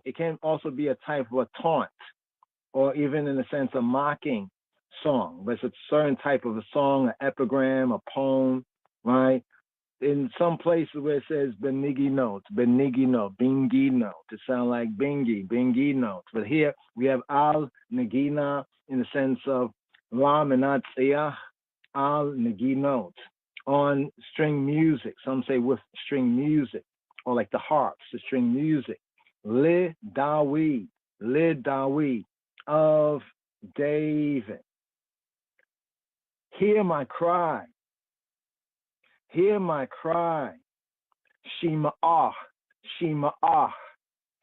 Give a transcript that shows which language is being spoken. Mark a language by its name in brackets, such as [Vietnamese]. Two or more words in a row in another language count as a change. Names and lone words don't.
[English] It can also be a type of a taunt, or even in the sense of mocking song. But it's a certain type of a song, an epigram, a poem, right? In some places where it says benigino, to sound like bingi notes. But here we have [Hebrew] על נגינה [English] in the sense of [Hebrew] למנצח על נגינות, [English] on string music. Some say with string music, or like the harps, the string music. [Hebrew] לדוד [English] of David. Hear my cry. Shema'ah.